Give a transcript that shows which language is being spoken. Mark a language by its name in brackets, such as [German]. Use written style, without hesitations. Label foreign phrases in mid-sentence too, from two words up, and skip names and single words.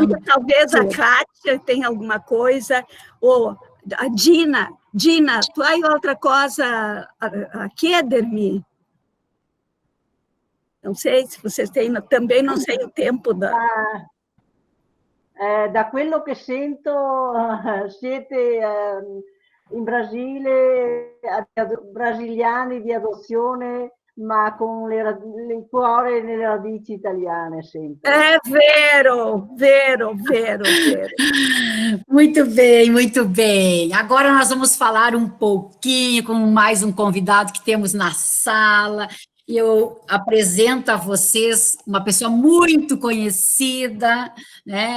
[Portuguese] Talvez a Kátia tenha alguma coisa, ou a Dina, [Italian] tu hai [Portuguese] outra coisa [Italian] a chiedermi? [Portuguese] Não sei se vocês têm, também não sei o tempo da... [Italian] Da quello che sento, siete in Brasile brasiliani di adozione, ma con il cuore nelle radici italiane sempre. É vero. [Portuguese] Muito bem, muito bem. Agora nós vamos falar um pouquinho com mais um convidado que temos na sala. Eu apresento a vocês uma pessoa muito conhecida, né?